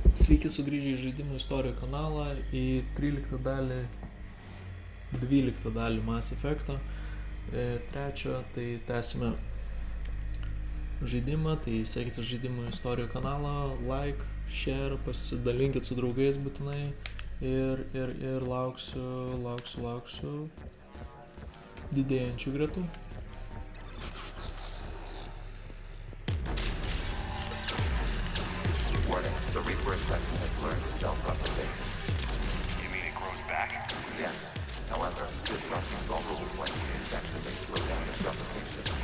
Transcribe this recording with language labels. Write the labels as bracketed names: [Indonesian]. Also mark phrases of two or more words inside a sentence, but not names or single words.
[Lithuanian] Sveiki sugrįžę į Žaidimų istorijų kanalą, į 13 dalį, 12 dalį Mass Effect'o. Trečio, tai tęsime žaidimą, tai sekite Žaidimų istorijų kanalą, [English] like, share, [Lithuanian] pasidalinkit su draugais būtinai ir lauksiu didėjančių gretų. [English] The Reaper infection has learned to self-replicate. You mean it grows back? Yes. However, disrupting vulnerable points of the infection may slow down its replication.